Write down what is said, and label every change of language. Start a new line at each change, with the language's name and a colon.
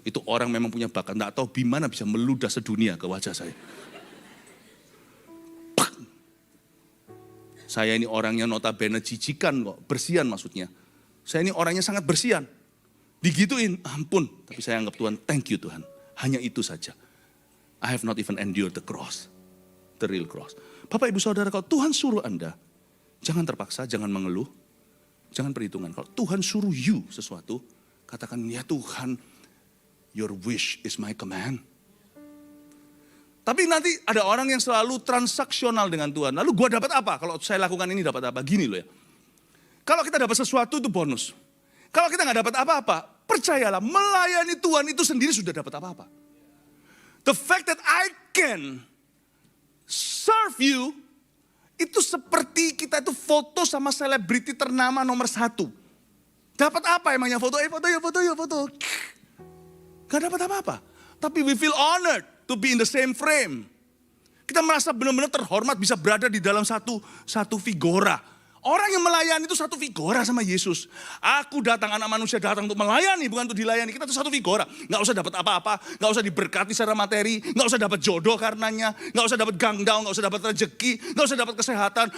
Indonesian: Itu orang memang punya bakat, nggak tahu gimana bisa meludah sedunia ke wajah saya. Pak. Saya ini orangnya notabene jijikan kok, bersihan maksudnya. Saya ini orangnya sangat bersihan. Digituin, ampun. Tapi saya anggap Tuhan,
English: thank you
Indonesian: Tuhan. Hanya itu saja.
English: I have not even endured the cross. The real cross.
Indonesian: Bapak ibu saudara, kalau Tuhan suruh Anda, jangan terpaksa, jangan mengeluh. Jangan perhitungan. Kalau Tuhan suruh you sesuatu, katakan, ya Tuhan,
English: your wish is my command.
Indonesian: Tapi nanti ada orang yang selalu transaksional dengan Tuhan. Lalu gua dapat apa? Kalau saya lakukan ini dapat apa? Gini loh ya. Kalau kita dapat sesuatu itu bonus. Kalau kita nggak dapat apa-apa, percayalah, melayani Tuhan itu sendiri sudah dapat apa-apa.
English: The fact that I can serve you,
Indonesian: itu seperti kita itu foto sama selebriti ternama nomor 1. Dapat apa emangnya foto? Foto. Gak dapat apa-apa. Tapi
English: we feel honored to be in the same frame.
Indonesian: Kita merasa benar-benar terhormat bisa berada di dalam satu figura. Orang yang melayani itu satu figura sama Yesus. Aku datang, anak manusia datang untuk melayani, bukan untuk dilayani. Kita itu satu figura. Gak usah dapat apa-apa, gak usah diberkati secara materi, gak usah dapat jodoh karenanya, gak usah dapat gangdau, gak usah dapat rezeki, gak usah dapat kesehatan.